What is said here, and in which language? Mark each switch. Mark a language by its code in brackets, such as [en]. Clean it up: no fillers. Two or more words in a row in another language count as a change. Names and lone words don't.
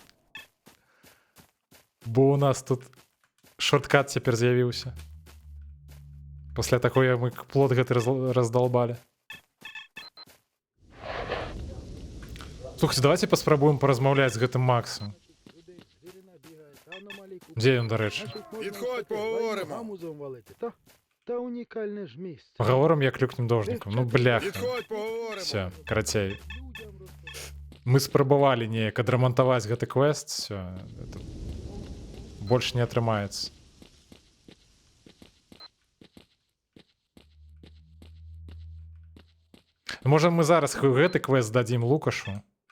[be] Бо у нас тут шорткат цяпер з'явіўся. Пасля такое мы плот гэты раздалбалі. Слухайте, давайте паспрабуем паразмаўляць з гэтым Максом. Дзе ён, дарэчы? [uk] Підходь, поговоримо. Гамузом валити. Та унікальне ж місце. [ru] Поговорим як люкнем должником. [be] Ну, бляха. [uk] Підходь, поговоримо. Все, [be] карацей. Мы спрабавалі неяк адрамантаваць гэты квест, все. Это больш не атрымаецца. Можа, мы зараз гэты квест дадзім Лукашу?